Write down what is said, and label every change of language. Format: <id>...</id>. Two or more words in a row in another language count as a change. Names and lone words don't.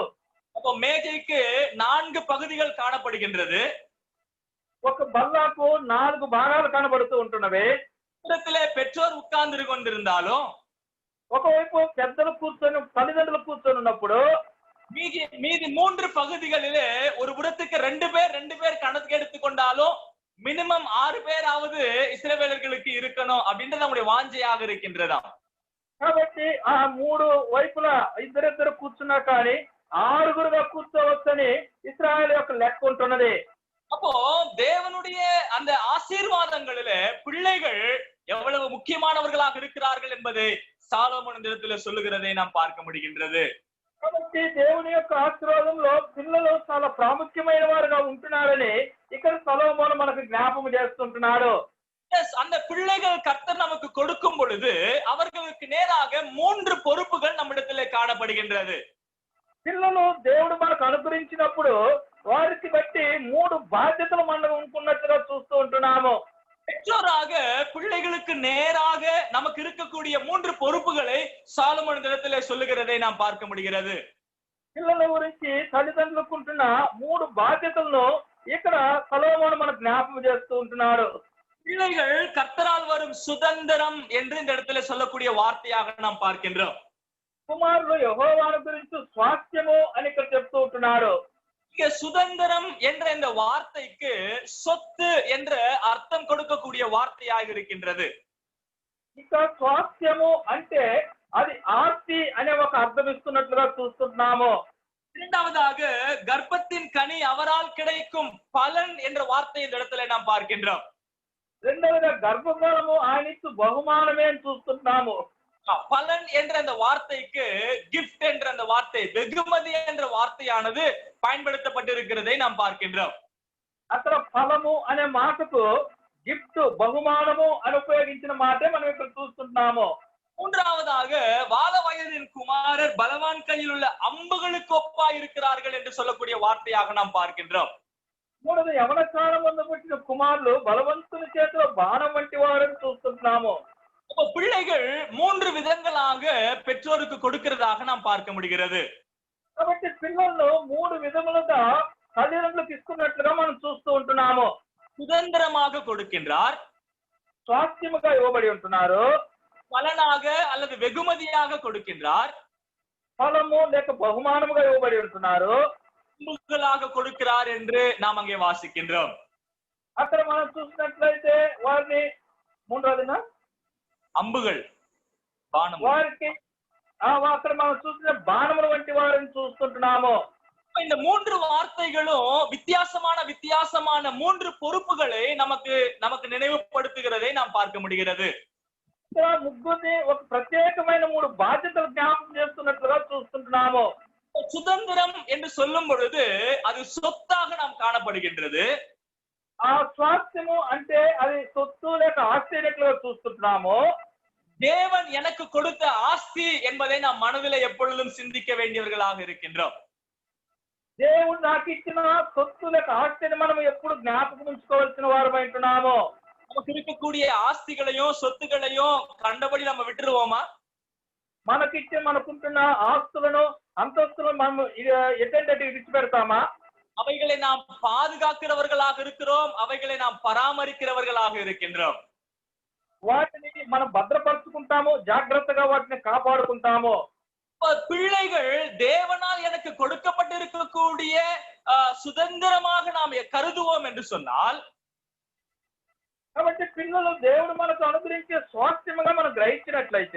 <ta>அப்போ மேஜைக்கு 4 பகுதிகள் காணப்படுகின்றது.</ta> <te>ఒక బల్లకు 4 భాగాలు కనబడుతూ ఉంటున్నవి.</te> <ta>இடத்திலே பெற்றோர் உட்கார்ந்து கொண்டிருந்தாலும்</ta> <te>ఒకవైపు పెద్దలు కూర్చొని తల్లిదండ్రులు కూర్చొని ఉన్నప్పుడు</te> <ta>மீதி 3 பகுதிகளிலே ஒரு புறத்துக்கு 2 பேர் கணக்கு எடுத்துக்கொண்டாலும் மினிமம் 6 பேராவது இஸ்ரவேலர்களுக்கு இருக்கணும் அப்படின்றது நம்முடைய வாஞ்சையாக இருக்கின்றதா.</ta> <te>కాబట్టి ఆ 3 వైపులా ఇద్దరిద్దరు కూర్చున్నా కానీ 6గురుగా కూర్చోవచ్చని ఇశ్రాయేలు యొక్క లెక్క ఉంటున్నది.</te> <ta>அப்போ தேவனுடைய அந்த ஆசீர்வாதங்களிலே பிள்ளைகள் எவ்வளவு முக்கியமானவர்களாக இருக்கிறார்கள் என்பதை சாலமோன் இந்த இடத்துல சொல்லுகிறதை நாம் பார்க்க முடிகின்றது.</ta> <te>కాబట్టి దేవుని యొక్క ఆశీర్వాదంలో పిల్లలు చాలా ప్రాముఖ్యమైన వారుగా ఉంటున్నారని ఇక్కడ సొలొమోను మనకు జ్ఞాపకం చేస్తుంటున్నాడు.</te> <ta>அந்த பிள்ளைகள் கர்த்தர் நமக்கு கொடுக்கும் பொழுது அவர்களுக்கு நேராக 3 பொறுப்புகள் நம்மிடத்திலே காணப்படுகின்றது.</ta> <te>పిల్లలు దేవుడు మనకు అనుగ్రహించినప్పుడు వారికి బట్టి 3 బాధ్యతలు మనం అనుకున్నట్టుగా చూస్తూ ఉంటున్నాము.</te> <ta>பெற்றோராக பிள்ளைகளுக்கு நேராக நமக்கு இருக்கக்கூடிய 3 பொறுப்புகளை சாலமோன் இந்த இடத்திலே சொல்லுகிறதை நாம் பார்க்க முடிகிறது.</ta> <te>పిల్లల గురించి తల్లిదండ్రులకు ఉంటున్న 3 బాధ్యతలను ఇక్కడ సొలొమోను మనకు జ్ఞాపకం చేస్తూ ఉంటున్నాడు.</te> <ta>பிள்ளைகள் கர்த்தரால் வரும் சுதந்திரம் என்று இந்த இடத்துல சொல்லக்கூடிய வார்த்தையாக நாம் பார்க்கின்றோம்.</ta> <te>కుమారులు యెహోవాను గురించి స్వాస్థ్యము అని ఇక్కడ చెప్తూ ఉంటున్నారు.</te> <ta>இங்க சுதந்திரம் என்ற இந்த வார்த்தைக்கு சொத்து என்ற அர்த்தம் கொடுக்கக்கூடிய வார்த்தையாக இருக்கின்றது.</ta> <te>ఇక స్వాస్థ్యము అంటే అది ఆస్తి అనే ఒక అర్థం ఇస్తున్నట్లుగా చూస్తున్నాము.</te> <ta>இரண்டாவதாக கர்ப்பத்தின் கனி அவரால் கிடைக்கும் பலன் என்ற வார்த்தை இந்த இடத்துல நாம் பார்க்கின்றோம்.</ta> <te>రెండవదిగా గర్భఫలము ఆయనకు బహుమానమే అని చూస్తున్నాము.</te> <ta>பலன் என்ற அந்த வார்த்தைக்கு கிஃப்ட் என்ற அந்த வார்த்தை, வெகுமதி என்ற வார்த்தையானது பயன்படுத்தப்பட்டிருக்கிறதை நாம் பார்க்கின்றோம்.</ta> <te>అక్కడ ఫలము అనే మాటకు గిఫ్ట్ బహుమానము అని ఉపయోగించిన మాటే మనం ఇక్కడ చూస్తున్నాము.</te> <ta>மூன்றாவதாக வால வயதின் குமாரர் பலவான் கையில் உள்ள அம்புகளுக்கு ஒப்பா இருக்கிறார்கள் என்று சொல்லக்கூடிய வார்த்தையாக நாம் பார்க்கின்றோம்.</ta> <te>మూడవది యవన కాలం ముందు పుట్టిన కుమారులు బలవంతుని చేతిలో బాణం వంటి వారని చూస్తున్నాము.</te> <ta>அப்போ பிள்ளைகள் 3 விதங்களாக பெற்றோருக்கு கொடுக்கிறதாக நாம் பார்க்க முடிகிறது.</ta> <te>కాబట్టి పిల్లలను 3 విధములుగా తల్లిదండ్రులకు ఇస్తున్నట్లుగా మనం చూస్తూ ఉంటున్నాము.</te> <ta>சுதந்திரமாக கொடுக்கின்றார்,</ta> <te>స్వాస్థ్యముగా ఇవ్వబడి ఉంటున్నారు,</te> <ta>பலனாக அல்லது வெகுமதியாக கொடுக்கின்றார்,</ta> <te>ఫలము లేక బహుమానముగా ఇవ్వబడి ఉంటున్నారు,</te> <ta>அம்புகளாக கொடுக்கிறார் என்று நாம் அங்கே வாசிக்கின்றோம்.</ta> <te>అక్కడ మనం చూసినట్లయితే వారిని మూడవదిన</te> <ta>அம்புகள் బాణం</ta> <te>వారికి అక్కడ మనం చూసిన బాణముల వంటి వారిని చూస్తుంటున్నాము.</te> <ta>இந்த மூன்று வார்த்தைகளும் வித்தியாசமான மூன்று பொறுப்புகளை நமக்கு நினைவுபடுத்துகிறதை நாம் பார்க்க முடிகிறது.</ta> <te>ఇక్కడ ముగ్గురిని ఒక ప్రత్యేకమైన 3 బాధ్యతలు జ్ఞాపకం చేస్తున్నట్లుగా చూస్తుంటున్నాము.</te> <ta>சுதந்திரம் என்று சொல்லும் பொழுது அது சொத்தாக நாம் காணப்படுகின்றது.</ta> <te>ఆ స్వాస్థ్యము అంటే అది సొత్తు లేక ఆస్తి అయినట్లుగా చూస్తుంటున్నాము.</te> <ta>தேவன் எனக்கு கொடுத்த ஆஸ்தி என்பதை நாம் மனதில் எப்பொழுதும் சிந்திக்க வேண்டியவர்களாக இருக்கின்றோம்.</ta> <te>దేవుడు నాకు ఇచ్చిన సొత్తు లేక ఆస్తిని మనం ఎప్పుడు జ్ఞాపకం ఉంచుకోవాల్సిన వారమై ఉంటున్నాము.</te> <ta>நமக்கு இருக்கக்கூடிய ஆஸ்திகளையும் சொத்துக்களையும் கண்டபடி நம்ம விட்டுருவோமா?</ta> <te>మనకిచ్చి మనకుంటున్న ఆస్తులను అంతస్తులను మనం ఎటంటే విడిచిపెడతామా?</te> <ta>அவைகளை நாம் பாதுகாக்கிறவர்களாக இருக்கிறோம், அவைகளை நாம் பராமரிக்கிறவர்களாக இருக்கின்றோம்.</ta> <te>వాటిని మనం భద్రపరుచుకుంటాము, జాగ్రత్తగా వాటిని కాపాడుకుంటాము.</te> <ta>பிள்ளைகள் தேவனால் எனக்கு கொடுக்கப்பட்டிருக்கக்கூடிய சுதந்திரமாக நாம் கருதுவோம் என்று சொன்னால்,</ta> <te>కాబట్టి పిల్లలు దేవుడు మనకు అనుగ్రహించే స్వాస్థ్యముగా మనం గ్రహించినట్లయితే</te>